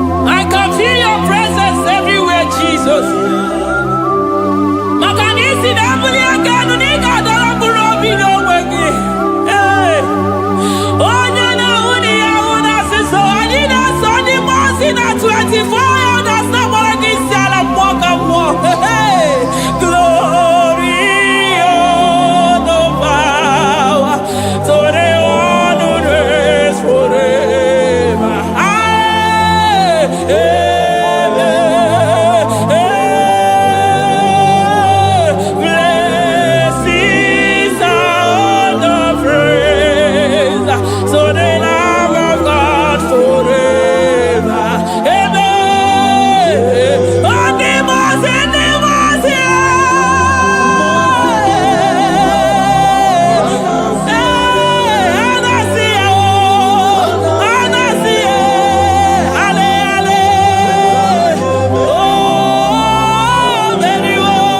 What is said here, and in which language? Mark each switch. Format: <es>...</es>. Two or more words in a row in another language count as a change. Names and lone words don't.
<en>I can feel your presence everywhere, Jesus.</en> <ig>Maka na isi na ebuli aka elu na ị ga-adọrọ mkpụrụ obi n'onwe gị. Ee. Onye na-ahụ na ya ahụ na nzuzo, anyị na-eso ndị mmụọ ozi na</ig> <en>twenty-four elders</en> <ig>na-agbara gị isi ala mmụọ ka mmụọ. Hey, hey.</ig> <en>Glory, honor, power to the one who reigns forever. Aye. Amen. Amen. Blessings and honor, praise to the Lamb of God forever. Amen.</en> <ig>Ndị mmụọ ozi, ndị mmụọ ozi, eh, eh, a na-asị ya, oh, a na-asị ya, ale, ale, oh, meriwo.</ig>